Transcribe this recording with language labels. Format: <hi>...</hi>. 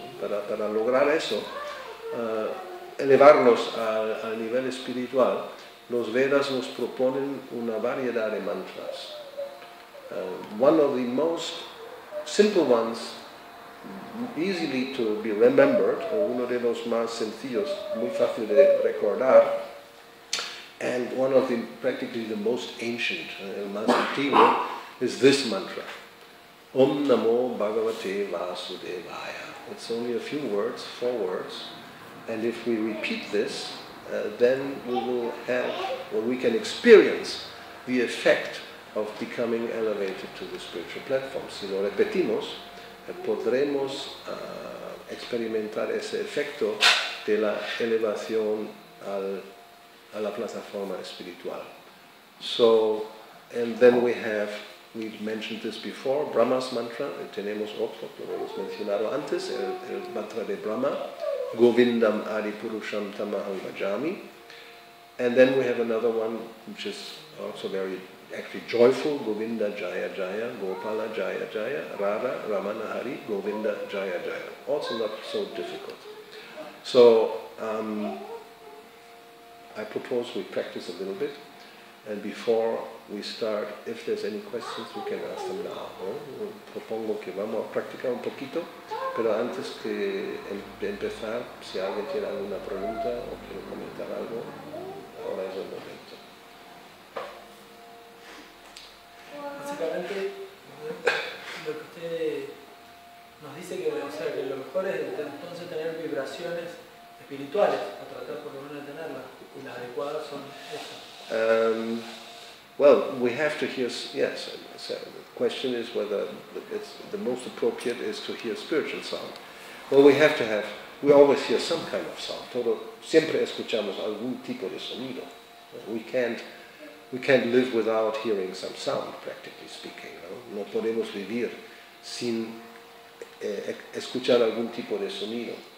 <es>Para lograr eso, elevarnos al nivel espiritual, los Vedas nos proponen una variedad de mantras.</es> <en>One of the most simple ones, easily to be remembered,</en> <es>uno de los más sencillos, muy fácil de recordar,</es> <en>and one of the practically the most ancient,</en> <es>el más antiguo,</es> <en>is this mantra.</en> <sa>Om Namo Bhagavate Vasudevaya.</sa> <en>It's only a few words, 4 words. And if we repeat this, then we will have, or we can experience the effect of becoming elevated to the spiritual platform.</en> <es>Si lo repetimos, podremos experimentar ese efecto de la elevación a la plataforma espiritual.</es> <en>So, and then we mentioned this before, Brahma's mantra,</en> <es>tenemos otro, que lo hemos mencionado antes, el mantra de Brahma,</es> <sa>Govindam Adipurusham Tamaham Bhajami.</sa> <en>And then we have another one which is also very actually joyful,</en> <sa>Govinda Jaya Jaya, Gopala Jaya Jaya, Radha Ramana Hari, Govinda Jaya Jaya.</sa> <en>Also not so difficult. So I propose we practice a little bit, and before we start, if there's any questions, we can ask them now.</en> <es>¿No? Propongo que vamos a practicar un poquito, pero antes de empezar, si alguien tiene alguna pregunta o quiere comentar algo, ahora es el momento. Básicamente, lo que usted nos dice que, o sea, que lo mejor es entonces tener vibraciones espirituales, o tratar por lo menos de tenerlas, y las adecuadas son estas.</es> <en>Well, we have to hear, yes, so the question is whether the most appropriate is to hear spiritual sound. Well, we always hear some kind of sound.</en> <es>Siempre escuchamos algún tipo de sonido.</es> <en>We can't live without hearing some sound, practically speaking.</en> <es>No podemos vivir sin escuchar algún tipo de sonido.</es>